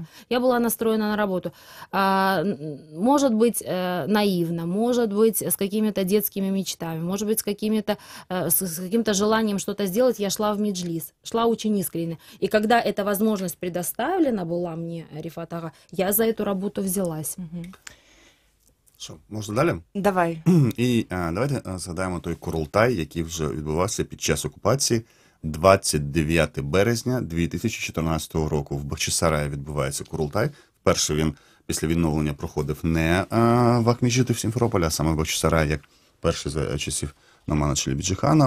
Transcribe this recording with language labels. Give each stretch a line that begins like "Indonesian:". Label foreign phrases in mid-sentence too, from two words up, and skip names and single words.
Russian: Я была настроена на работу. Может быть, наивно, может быть, с какими-то детскими мечтами, может быть, с каким-то желанием что-то сделать, я шла в Меджлис, шла очень искренне. И когда эта возможность предоставлена была мне, Рифат Ага, я за эту работу взялась.
Ukrainian: Що, можна далі? Давай. І давайте згадаємо той Курултай, який вже відбувався під час окупації. 29 березня 2014 року в Бахчисараї відбувається Курултай. Вперше він після відновлення проходив не в Акмеджиті в Сімферополі, а саме в Бахчисараї, як перший за часів Номана Челебіджіхана.